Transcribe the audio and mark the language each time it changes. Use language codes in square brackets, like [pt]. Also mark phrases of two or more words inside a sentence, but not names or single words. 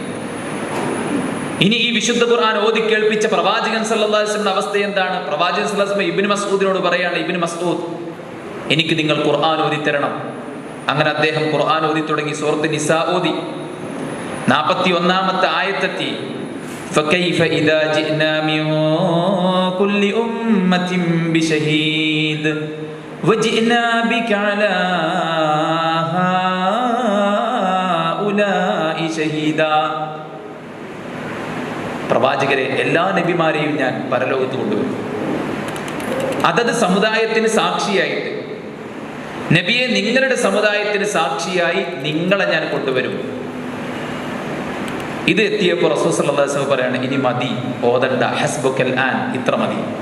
[ml] ഇനി ഈ വിശുദ്ധ ഖുർആൻ ഓതി കേൾപ്പിച്ച പ്രവാചകൻ [ar] صلى الله عليه وسلم [ml] അവസ്ഥ എന്താണ്? പ്രവാചകൻ [ar] صلى الله عليه وسلم [ml] ഇബ്നു മസ്ഊദിനോട് പറയാണ്, ഇബ്നു മസ്ഊദ്, എനിക്ക് നിങ്ങൾ ഖുർആൻ ഓതി തരണം. അങ്ങനെ അദ്ദേഹം ഖുർആൻ ഓതി തുടങ്ങി. സൂറത്ത് നിസാ ഓതി. 41-ാമത്തെ ആയത്തെത്തി. [ar] فكيف إذا جئنا من كل أمة بشهيد وجئنا بك على هؤلاء شهيدا. [ml] പ്രവാചകരെ, എല്ലാ നബിമാരെയും ഞാൻ പരലോകത്ത് കൊണ്ടുവരും. അതത് സമുദായത്തിന് സാക്ഷിയായിട്ട്. നബിയെ, നിങ്ങളുടെ സമുദായത്തിന് സാക്ഷിയായി നിങ്ങളെ ഞാൻ കൊണ്ടുവരും. ഇത് എത്തിയപ്പോൾ റസൂൽ [ar] صلى الله عليه وسلم [ml] പറയാണ്, ഇനി മതി, ഓതണ്ട, [ar] حسبك الآن, [ml] ഇത്ര മതി.